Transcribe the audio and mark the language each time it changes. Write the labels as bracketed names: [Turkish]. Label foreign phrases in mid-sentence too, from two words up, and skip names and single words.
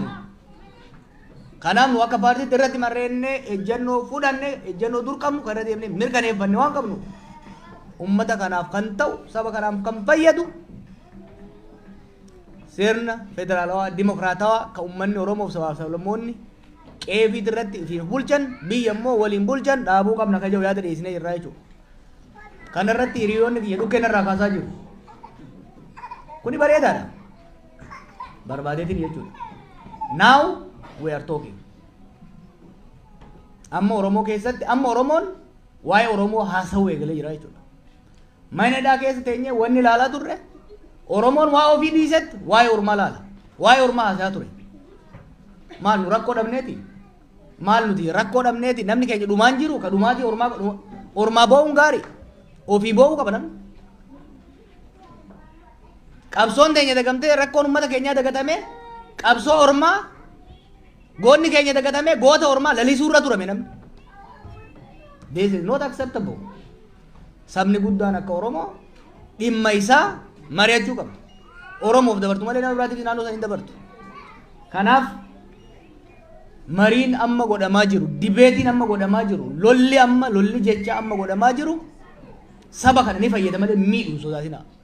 [Oromo] Kanaaf nu akka paartiitti irratti marreennee ejjennoo fudhanne ejjennoo dur qabnu kan irra deemnee mirkaneeffanne waan qabnu uummata kanaaf kan ta'u saba kanaaf kan fayyadu sirna federaalawaa dimokiraatawaa kan uummanni Oromoof sabaaf sablammoonni qeefii irratti ittiin bulchan biyya immoo waliin bulchan dhaabuu qabna kan jedhu yaada dhiyeessinee jirra jechuudha. Kana irratti hiriyoonni biyya dhukkeen irraa kaasaa jiru. Kuni bareedaadha. Barbaadeetiin jechuudha. [English] Now we are talking. [Oromo] Amma Oromoo keessatti amma Oromoon waa'ee Oromoo haasa'uu eegalee jira jechuudha. Mana hidhaa keessa teenyee wanni ilaalaa turre Oromoon waa'ee ofii dhiisetti waa'ee ormaa laala. Waa'ee ormaa haasa'aa ture. Maal nu rakkoo dhabneeti? Maal nuti rakkoo dhabneeti? Namni keenya dhumaan jiru ka dhumaatii ormaa boo'uun gaarii. Ofii boo'uu qaba namni. Qabsoon teenya dagamtee rakkoon uummata keenyaa dagatamee qabsoo ormaa goonni keenya dagatamee goota ormaa lalisuurra turame namni. [English] This is not acceptable. [Oromo] Sabni guddaan akka Oromoo dhimma isaa mari'achuu qaba. Oromoof dabartu malee nama biraatiif naannoo sanii dabartu. Kanaaf mariin amma godhamaa jiru, dibeetiin amma godhamaa jiru, lolli jecha amma godhamaa jiru saba kana ni fayyada malee miidhuu sodaatina.